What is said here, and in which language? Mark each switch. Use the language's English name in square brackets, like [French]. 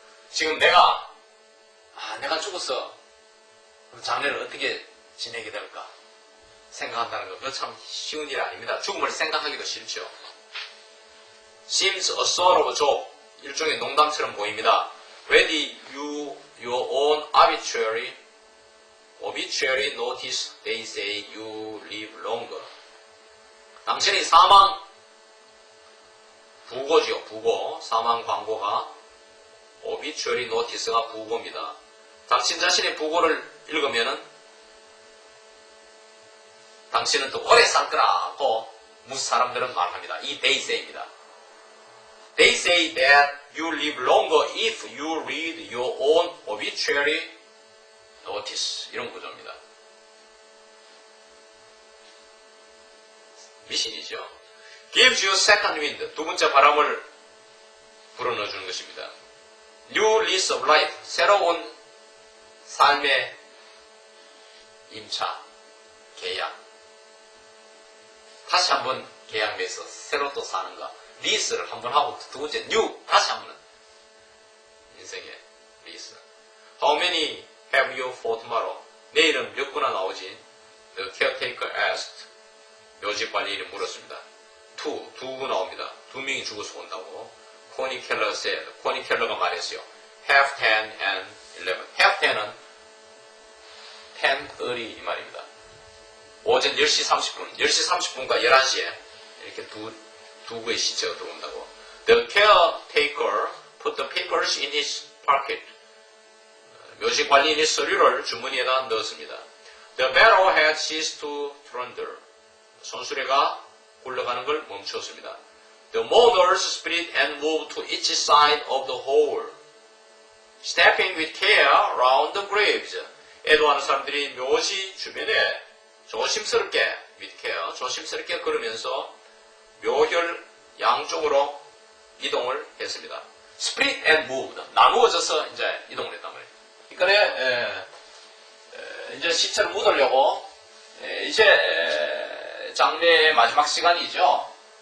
[Korean] 지금 내가 죽었어. 그럼 장례를 어떻게 지내게 될까? 생각한다는 거, 그거 참 쉬운 일 아닙니다. 죽음을 생각하기도 싫죠. [English] Seems a sort of joke. [Korean] 일종의 농담처럼 보입니다. [English] Ready your own obituary notice, they say you live longer. [Korean] 당신의 사망 부고지요, 부고. 사망 광고가 obituary notice가 부고입니다. 당신 자신의 부고를 읽으면은 당신은 또 오래 살 거라고 무슨 사람들은 말합니다. 이 they say입니다. [English] They say that you live longer if you read your own obituary notice. [Korean] 이런 구조입니다. 미신이죠. [English] Gives you second wind. [Korean] 두 번째 바람을 불어넣어주는 것입니다. [English] New lease of life. [Korean] 새로운 삶의 임차, 계약. 다시 한번 계약 맺어서 새로 또 사는가. 리스를 한번 하고 두 번째 new. 다시 한번 인생의 리스. [English] How many have you for tomorrow? [Korean] 내일은 몇 구나 나오지? [English] The caretaker asked. [Korean] 묘지관리인이 물었습니다. 두 구 나옵니다. 두 명이 죽어서 온다고. 코니 켈러 said. 코니 켈러가 말했어요. [English] Half 10 and 11. [Korean] Half 10은 10, 30 이 말입니다. 오전 10시 30분, 10시 30분과 11시에 이렇게 두 구의 시체가 들어온다고. [English] The caretaker put the papers in his pocket. [Korean] 묘지관리인이 서류를 주머니에다 넣었습니다. [English] The barrow had ceased to trundle. [Korean] 손수레가 굴러가는 걸 멈췄습니다. [English] The mourners split and moved to each side of the hole, stepping with care round the graves. [Korean] 애도하는 사람들이 묘지 주변에 조심스럽게, [English] with care, [Korean] 조심스럽게 걸으면서 묘혈 양쪽으로 이동을 했습니다. [English] Split and moved. [Korean] 나누어져서 이제 이동을 했단 말이에요. 그러니까 이제 시체를 묻으려고 이제 장례의 마지막 시간이죠.